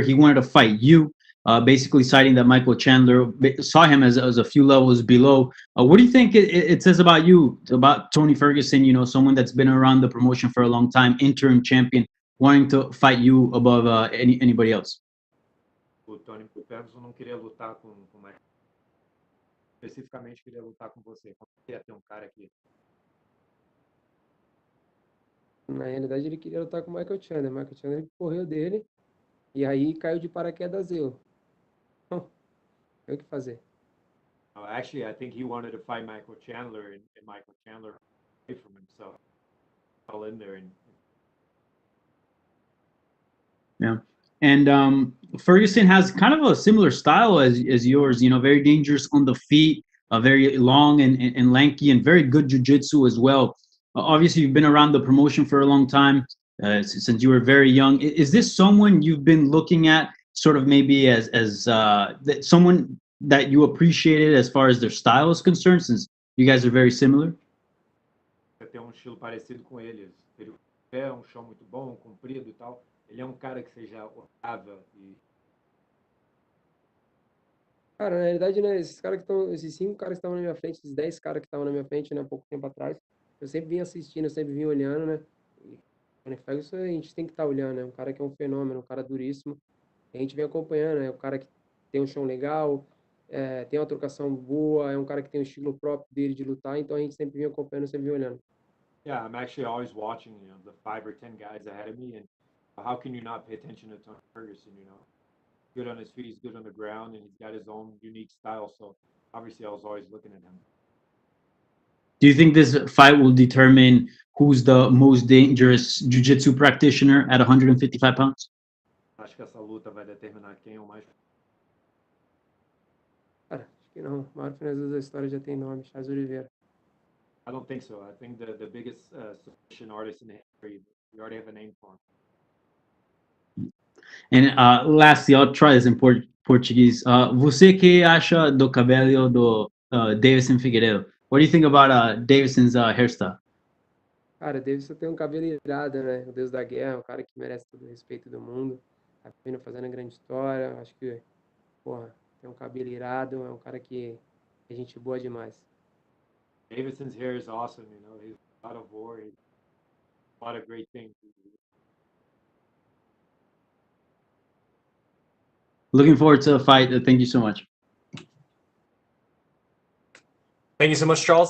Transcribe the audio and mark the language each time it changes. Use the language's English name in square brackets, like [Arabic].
[English] He wanted to fight you, basically citing that Michael Chandler saw him as a few levels below. What do you think it says about you, about Tony Ferguson, someone that's been around the promotion for a long time, interim champion, wanting to fight you above anybody else? [Portuguese] O Tony Ferguson não queria lutar com o Michael. Especificamente queria lutar com você. Como queria ter um cara aqui? Na realidade, ele queria lutar com o Michael Chandler. Michael Chandler correu dele e aí caiu de paraquedas eu. Tem o que fazer. [English] Actually, I think he wanted to fight Michael Chandler, and Michael Chandler away from himself. All in there. Yeah. And Ferguson has kind of a similar style as yours, very dangerous on the feet, very long and lanky, and very good jiu-jitsu as well. Obviously, you've been around the promotion for a long time, since you were very young. Is this someone you've been looking at sort of maybe as someone that you appreciated as far as their style is concerned, since you guys are very similar? [Portuguese] Tem estilo parecido com ele. Ele é chão muito bom, comprido e tal. Ele é cara que você já olhava e... Cara, na realidade, né, esses 5 caras que estavam na minha frente, esses 10 caras que estavam na minha frente, né, há pouco tempo atrás, eu sempre vim assistindo, eu sempre vim olhando, né, e o Ferguson a gente tem que estar olhando, né, um cara que é um fenômeno, um cara duríssimo, a gente vem acompanhando, né, um cara que tem um chão legal, tem uma trocação boa, é um cara que tem um estilo próprio dele de lutar, então a gente sempre vem acompanhando, sempre vem olhando. [English] Yeah, I'm actually always watching, the 5 or 10 guys ahead of me, and how can you not pay attention to Tony Ferguson, Good on his feet, he's good on the ground, and he's got his own unique style, so obviously I was always looking at him. Do you think this fight will determine who's the most dangerous jiu-jitsu practitioner at 155 pounds? [Portuguese] Acho que essa luta vai determinar quem é o mais... Cara, acho que não. O maior finalizador da história já tem nome, Charles Oliveira. [English] I don't think so. I think the biggest submission artist in history, we already have a name for him. And lastly, I'll try this in Portuguese. [Portuguese] Você que acha do cabelo do Deiveson Figueiredo? [English] What do you think about Deiveson's hairstyle? [Portuguese] Cara, Deiveson tem um cabelo irado, né? O deus da guerra, um cara que merece todo o respeito do mundo. Tá vindo fazendo grande história. Acho que, porra, tem um cabelo irado, é um cara que é gente boa demais. [English] Deiveson's hair is awesome, He's a lot of war, a lot of great things. Looking forward to the fight. Thank you so much. Thank you so much, Charles.